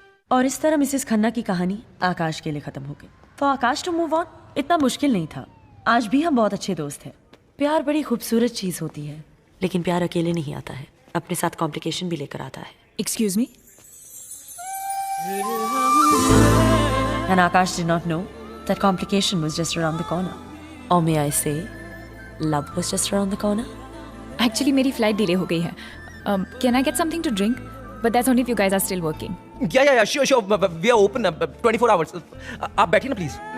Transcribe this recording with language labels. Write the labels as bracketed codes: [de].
[hi] और इस तरह मिसेस खन्ना की कहानी आकाश के लिए खत्म हो गई। तो आकाश [en] to move on [hi] इतना मुश्किल नहीं था। आज भी हम बहुत अच्छे दोस्त हैं। प्यार बड़ी खूबसूरत चीज होती है, लेकिन प्यार अकेले नहीं आता है, अपने साथ कॉम्प्लिकेशन भी लेकर आता है। [en] Excuse me. And Akash did not know that complication was just around the corner. Or may I say, love was just around the corner? [hi] Actually मेरी फ्लाइट डिले हो गई है। [en] Can I get something to drink? But that's only if you guys are still working. Yeah sure we are open 24 hours. [hi] आप बैठिए ना please.